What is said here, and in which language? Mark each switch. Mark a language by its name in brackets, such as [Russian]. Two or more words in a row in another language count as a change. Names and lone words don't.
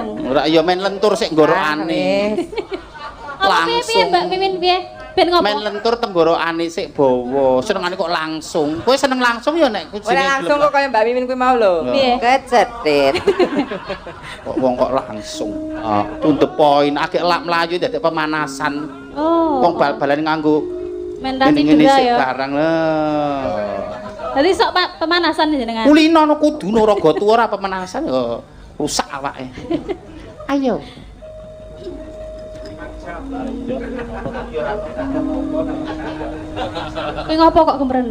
[Javanese] Ora ya main lentur sik nggorokane. Piye, Mbak Mimin piye? Ben ngopo? Main lentur tenggorokane sik bawa. Senengane kok langsung. Kowe seneng langsung ya nek Ora langsung kok kaya Mbak Mimin kuwi mau lho. Piye? Kecetit. Kok wong kok langsung. [English] To the point, [Javanese] agek lak mlayu dadi pemanasan. Oh. Wong bal-balan nganggo mentasi juga ya. Barang lho. Dadi sok pemanasan jenengan. Kulino no kudu no raga tuwa ora pemanasan ya rusak awake. Ayo. Kuwi ngopo kok kemreneng?